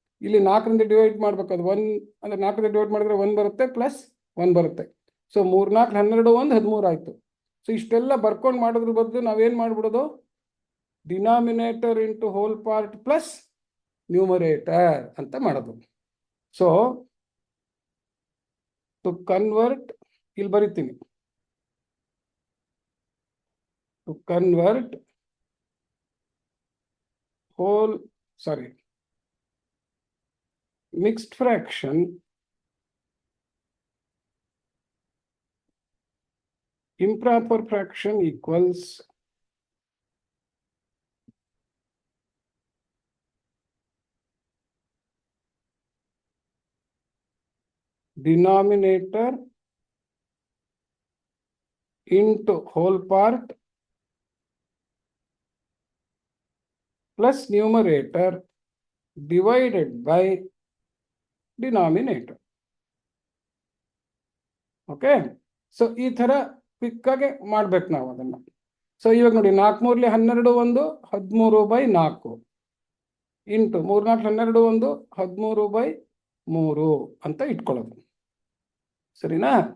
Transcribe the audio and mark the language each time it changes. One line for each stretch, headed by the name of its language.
Kannada: ಇಲ್ಲಿ 4ರಿಂದ ಡಿವೈಡ್ ಮಾಡ್ಬೇಕು, ಅದು 1 ಅಂದ್ರೆ 4ರಿಂದ ಡಿವೈಡ್ ಮಾಡಿದ್ರೆ 1 ಬರುತ್ತೆ, ಪ್ಲಸ್ 1 ಬರುತ್ತೆ. ಸೊ 3 4 12 1 13 ಆಯ್ತು. ಸೊ ಇಷ್ಟೆಲ್ಲ ಬರ್ಕೊಂಡು ಮಾಡೋದ್ರ ಬದಲು ನಾವೇನ್ ಮಾಡ್ಬಿಡೋದು?
English: denominator into whole part plus numerator
Kannada: ಅಂತ ಮಾಡೋದು.
English: so to convert,
Kannada: ಇಲ್ಲಿ ಬರಿತೀನಿ,
English: To convert mixed fraction improper fraction equals denominator into whole part plus numerator divided by denominator.
Kannada: Okay, so ಈ ಥರ ಕ್ವಿಕ್ಕಾಗಿ ಮಾಡ್ಬೇಕು ನಾವು ಅದನ್ನು. ಸೊ ಇವಾಗ ನೋಡಿ, 4 3 12 1 13/4 ಇಂಟು 3 4 12 1 13/3 ಅಂತ ಇಟ್ಕೊಳ್ಳೋದು. ಸರಿನಾ?